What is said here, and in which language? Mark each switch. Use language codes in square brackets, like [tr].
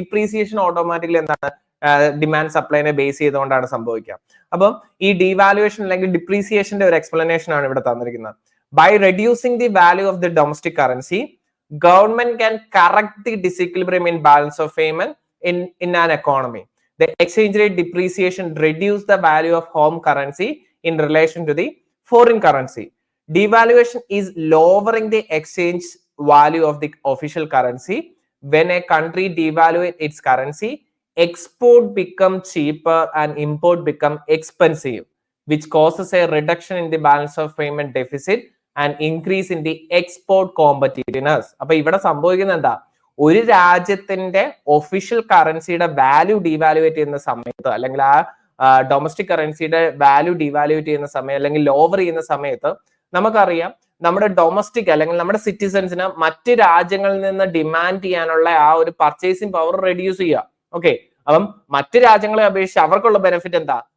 [ml] Depreciation automatically എന്താണ്, demand സപ്ലൈനെ base ചെയ്തുകൊണ്ടാണ് സംഭവിക്കുക. അപ്പം ഈ ഡീവാലുവേഷൻ അല്ലെങ്കിൽ ഡിപ്രീസിയേഷന്റെ ഒരു എക്സ്പ്ലനേഷൻ ആണ് ഇവിടെ തന്നിരിക്കുന്നത്. [en] By reducing the value of the domestic currency, government can correct the disequilibrium in balance of payment in an economy. The exchange rate depreciation reduce the value of home currency in relation to the foreign currency. Devaluation is lowering the exchange value of the official currency. When a country devaluates its currency, export become cheaper and import become expensive, which causes a reduction in the balance of payment deficit and increase in the export competitiveness. [ml] അപ്പൊ ഇവിടെ സംഭവിക്കുന്നത് എന്താ, ഒരു രാജ്യത്തിന്റെ official കറൻസിയുടെ value ഡീവാലുവേറ്റ് ചെയ്യുന്ന സമയത്ത് അല്ലെങ്കിൽ ആ ഡൊമസ്റ്റിക് കറൻസിയുടെ വാല്യൂ ഡീവാലുവേറ്റ് ചെയ്യുന്ന സമയം അല്ലെങ്കിൽ ലോവർ ചെയ്യുന്ന സമയത്ത് നമുക്കറിയാം നമ്മുടെ ഡൊമസ്റ്റിക് അല്ലെങ്കിൽ നമ്മുടെ സിറ്റിസൺസിന് മറ്റ് രാജ്യങ്ങളിൽ നിന്ന് ഡിമാൻഡ് ചെയ്യാനുള്ള ആ ഒരു പർച്ചേസിംഗ് പവർ റെഡ്യൂസ് ചെയ്യുക. ഓക്കെ, അപ്പം മറ്റ് രാജ്യങ്ങളെ അപേക്ഷിച്ച് അവർക്കുള്ള ബെനിഫിറ്റ് എന്താ,